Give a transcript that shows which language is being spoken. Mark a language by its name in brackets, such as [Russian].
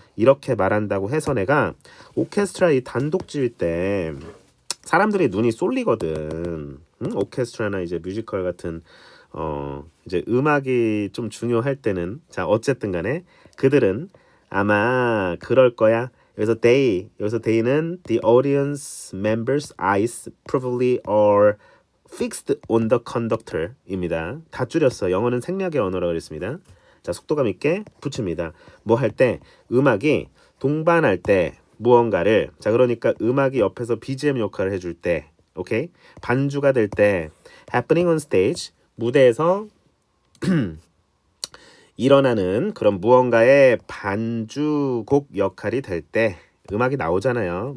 [Korean] 이렇게 말한다고 해서 내가 오케스트라 이 단독 지휘 때 사람들이 눈이 쏠리거든. 오케스트라나 이제 뮤지컬 같은 이제 음악이 좀 중요할 때는 자 어쨌든 간에 그들은 아마 그럴 거야. 여기서 [English] they는 the audience members' eyes probably are fixed on the conductor [Korean] 입니다. 다 줄였어. 영어는 생략의 언어라고 그랬습니다. 자 속도감 있게 붙입니다. 뭐 할 때 음악이 동반할 때 무언가를 자 그러니까 음악이 옆에서 BGM 역할을 해줄 때 오케이 반주가 될 때 [English] happening on stage [Korean] 무대에서 일어나는 그런 무언가의 반주곡 역할이 될 때 음악이 나오잖아요.